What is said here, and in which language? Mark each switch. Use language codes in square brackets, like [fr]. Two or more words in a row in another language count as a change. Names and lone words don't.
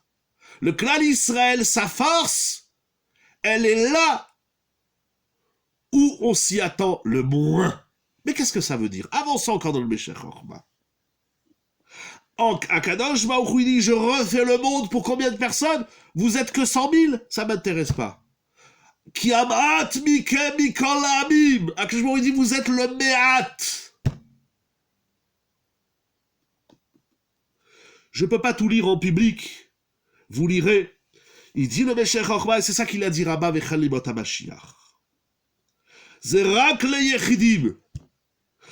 [fr] Le clan Israël, sa force, elle est là où on s'y attend le moins. Mais qu'est-ce que ça veut dire? Avançons encore dans le Meshach Chochma. Akadosh Baruch Hu dit, je refais le monde pour combien de personnes? Vous êtes que 100 000? Ça m'intéresse pas. [he] כי אתם המעט מכל העמים. [fr] Akadosh Baruch Hu dit, vous êtes le me'at. Je peux pas tout lire en public. Vous lirez. Il dit le Meshach Chochma, et c'est ça qu'il a dit [he] רבה בחלומות המשיח. [fr] C'est rak le yechidim.